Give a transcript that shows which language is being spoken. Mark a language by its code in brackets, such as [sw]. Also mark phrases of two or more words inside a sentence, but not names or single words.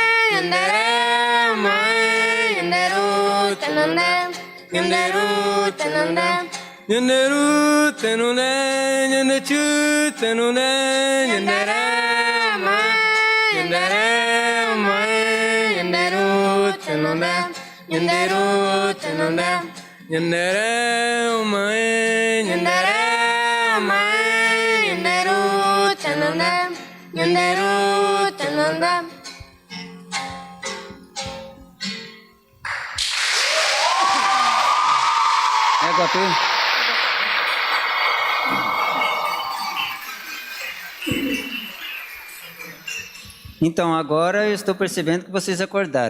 [gn] nyanderu tenone nyanderu tenone nyanderu tenone nyandechu tenone nyandere mai nyanderu tenone nyanderu tenone nyandere mai nyandere Nyanderu tenondam [pt] Então, agora eu estou percebendo que vocês acordaram.